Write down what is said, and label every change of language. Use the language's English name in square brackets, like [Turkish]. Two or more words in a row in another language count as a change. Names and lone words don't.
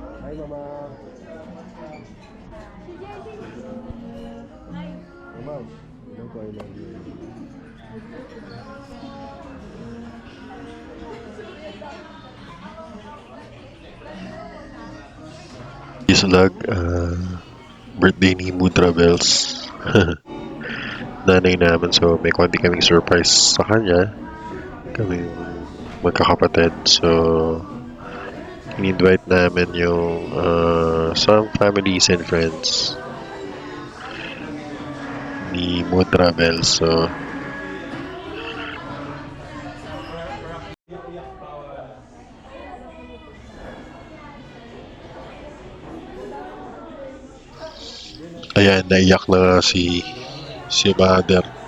[English] Hi, Mama. Mama, hello po, I love you. This vlog, birthday ni Mood Travels. [Filipino] Nanay namin, so may konti kaming surprise sa kanya. Kaming magkakapatid, so in-invite namin yung [English] some families and friends [Filipino] ni Mood Travels. So ayan, naiyak na nga si Bader.